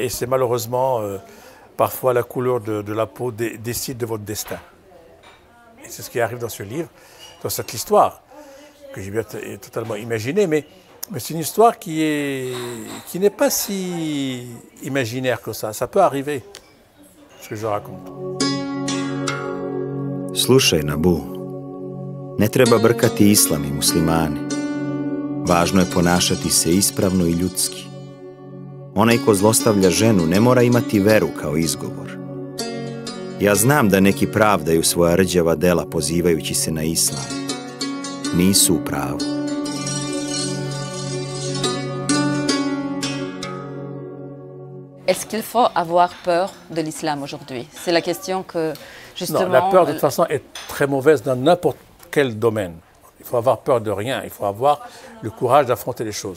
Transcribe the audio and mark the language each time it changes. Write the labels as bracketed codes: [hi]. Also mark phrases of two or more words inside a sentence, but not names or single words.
[fr] Et c'est malheureusement, parfois, la couleur de la peau décide de votre destin. Et c'est ce qui arrive dans ce livre, dans cette histoire, que j'ai bien totalement imaginée. Mais c'est une histoire qui n'est pas si imaginaire que ça. Ça peut arriver, ce que je raconte. [sr] Slušaj, Nabu, ne treba brkati islam i muslimani. Važno je ponašati se ispravno i ljudski. Onaj ko zlostavlja ženu ne mora imati veru kao izgovor. Ja znam da neki pravdaju svoja rđava dela pozivajući se na islam. Nisu u pravu. [fr] Est-ce qu'il faut avoir peur de l'islam aujourd'hui? C'est la question que, justement... Non, la peur, de toute façon, est très mauvaise dans n'importe quel domaine. Il faut avoir peur de rien, il faut avoir le courage d'affronter les choses.